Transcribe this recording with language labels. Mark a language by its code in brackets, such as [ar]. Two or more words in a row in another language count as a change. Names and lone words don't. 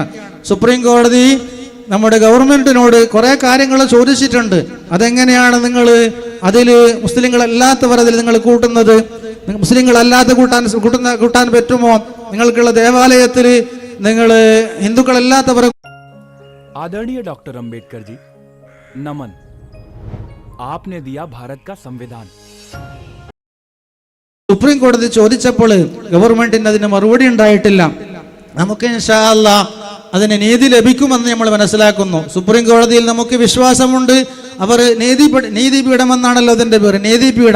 [ml] സുപ്രീം കോടതി നമ്മുടെ ഗവൺമെന്റിനോട് കുറേ കാര്യങ്ങൾ ചോദിച്ചിട്ടുണ്ട്. അതെങ്ങനെയാണ് നിങ്ങൾ അതിൽ മുസ്ലിങ്ങളല്ലാത്തവർ അതിൽ നിങ്ങൾ കൂട്ടുന്നത്, മുസ്ലിങ്ങളല്ലാത്ത കൂട്ടാൻ പറ്റുമോ, നിങ്ങൾക്കുള്ള ദേവാലയത്തിൽ നിങ്ങൾ ഹിന്ദുക്കളല്ലാത്തവർ. [hi] आदरणीय डॉक्टर अंबेडकर जी, नमन। आपने दिया भारत का संविधान। [ml] സുപ്രീം കോടതി ചോദിച്ചപ്പോൾ ഗവൺമെന്റിന് അതിന് മറുപടി ഉണ്ടായിട്ടില്ല. നമുക്ക് [ar] إن شاء الله [ml] അതിന് നീതി ലഭിക്കുമെന്ന് നമ്മൾ മനസ്സിലാക്കുന്നു. സുപ്രീം കോടതിയിൽ നമുക്ക് വിശ്വാസമുണ്ട്. അവർ നീതിപീഠമെന്നാണല്ലോ അതിൻ്റെ പേര്, നീതിപീഠം.